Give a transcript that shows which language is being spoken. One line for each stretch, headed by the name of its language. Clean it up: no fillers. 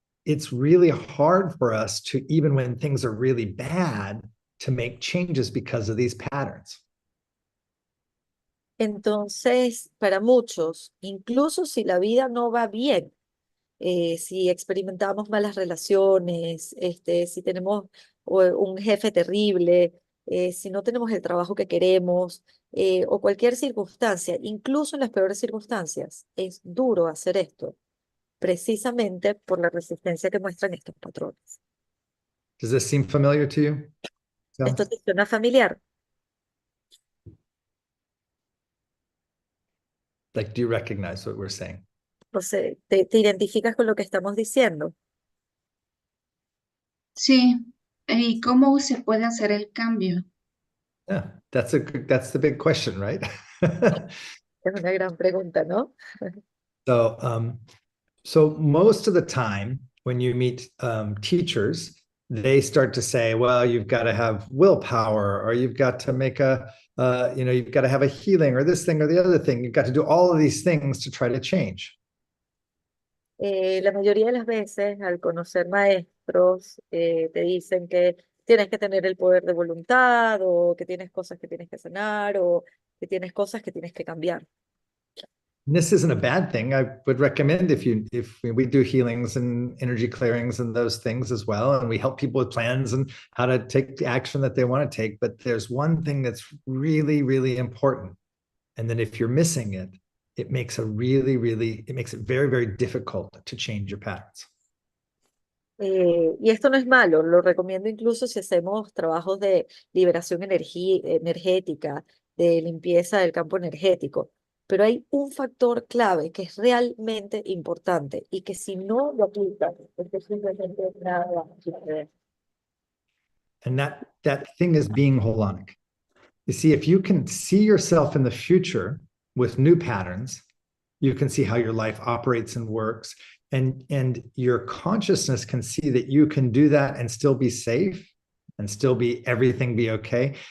English: It's really hard for us to, even when things are really bad, to make changes because of these patterns.
Spanish: Entonces, para muchos, incluso si la vida no va bien, si experimentamos malas relaciones, si tenemos o un jefe terrible, si no tenemos el trabajo que queremos, o cualquier circunstancia, incluso en las peores circunstancias, es duro hacer esto, precisamente por la resistencia que muestran estos patrones.
English: Does this seem familiar to you? So,
Spanish: ¿Esto te suena familiar?
English: like, do you recognize what we're saying?
Spanish: O sea, ¿te identificas con lo que estamos diciendo? Sí. ¿Y cómo se puede hacer el cambio?
English: Yeah, that's the big question, right?
Spanish: Es una gran pregunta, ¿no?
English: So most of the time when you meet teachers, they start to say, well, you've got to have willpower, or you've got to make you've got to have a healing, or this thing or the other thing. You've got to do all of these things to try to change.
Spanish: La mayoría de las veces, al conocer maestros, te dicen que tienes que tener el poder de voluntad, o que tienes cosas que tienes que sanar, o que tienes cosas que tienes que cambiar.
English: And this isn't a bad thing. I would recommend if we do healings and energy clearings and those things as well, and we help people with plans and how to take the action that they want to take. But there's one thing that's really, really important. And then if you're missing it, it makes it very, very difficult to change your patterns.
Spanish: Y esto no es malo, lo recomiendo incluso si hacemos trabajos de liberación energética, de limpieza del campo energético. Pero hay un factor clave que es realmente importante y que si no lo aplicas, es que simplemente nada va a suceder.
English: And that thing is being holonic. You see, if you can see yourself in the future with new patterns, you can see how your life operates and works, and your consciousness can see that you can do that and still be safe and still everything be okay.